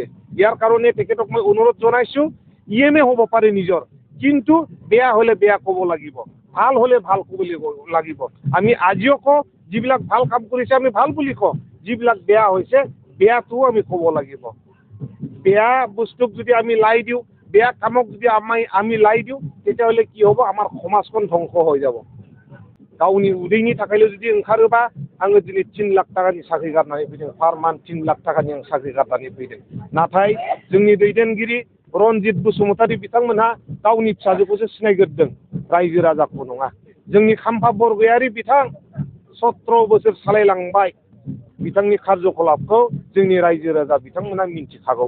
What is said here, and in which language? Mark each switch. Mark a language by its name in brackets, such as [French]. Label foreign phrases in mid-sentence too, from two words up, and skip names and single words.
[Assamese] ইয়াৰ কাৰণে তেখেতক মই অনুৰোধ জনাইছোঁ, ইএমএ হ'ব পাৰে নিজৰ, কিন্তু বেয়া হ'লে বেয়া ক'ব লাগিব, ভাল হ'লে ভাল ক'ব লাগিব। আমি আজিও কওঁ যিবিলাক ভাল কাম কৰিছে আমি ভাল বুলি কওঁ, যিবিলাক বেয়া হৈছে বেয়াটোও আমি ক'ব লাগিব। বেয়া বস্তুক যদি আমি লাই দিওঁ, বেয়া কামক যদি আমি লাই দিওঁ, তেতিয়াহ'লে কি হ'ব, আমাৰ সমাজখন ধ্বংস হৈ যাব। [Bodo] गावनि उदैनि थाखायल' जुदि ओंखारोबा आङो दिनै 3 लाख टाकानि साख्रि गारनानै फैदों, पार मान्थ 3 लाख टाकानि आं साख्रि गारनानै फैदों। नाथाय जोंनि दैदेनगिरि रनजित बसुमतारी बिथांमोनहा गावनि फिसाजोखौसो सिनायग्रोदों, रायजो राजाखौ नङा। जोंनि खाम्फा बरगयारि बिथां 17 बोसोर सालायलांबाय, बिथांनि कार्यकलापखौ जोंनि रायजो राजा बिथांमोना मिन्थिखागौ।